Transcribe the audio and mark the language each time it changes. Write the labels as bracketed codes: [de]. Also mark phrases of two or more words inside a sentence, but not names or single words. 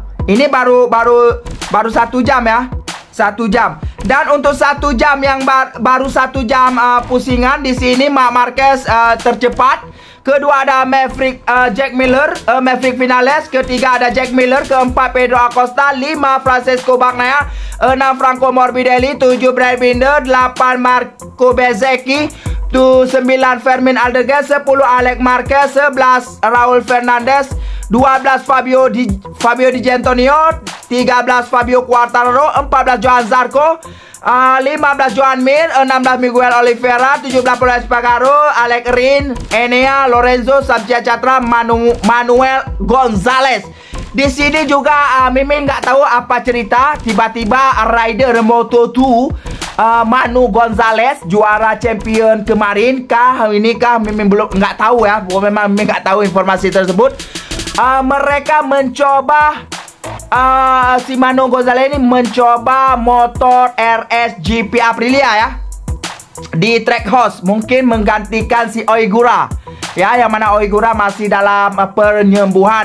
[id] Ini baru 1 jam ya. 1 jam. Dan untuk 1 jam yang baru 1 jam pusingan di sini Marc Marquez tercepat. Kedua ada Jack Miller, Maverick Vinales. Ketiga ada Jack Miller. Keempat Pedro Acosta. 5 Francesco Bagnaia. 6 Franco Morbidelli. 7 Brad Binder. 8 Marco Bezzecchi. 9 Fermin Aldeguer. 10 Alex Marquez. 11 Raul Fernandez. 12 Fabio Di Giannantonio. 13 Fabio Quartararo. 14 Johan Zarco. 15 Joan Mir. 16 Miguel Oliveira. 17 Pol Espargaro. Alex Rin, Enea, Lorenzo, Sabtia Chatra, Manuel Gonzalez. Di sini juga Mimin nggak tahu apa cerita, tiba-tiba rider Moto2 Manu Gonzalez, juara champion kemarin kah, ini kah, Mimin belum nggak tahu ya. Memang Mimin nggak tahu informasi tersebut. Mereka mencoba si Manu Gonzalez ini mencoba motor RS GP Aprilia ya, di track host, mungkin menggantikan si Oigura ya, yang mana Oigura masih dalam penyembuhan.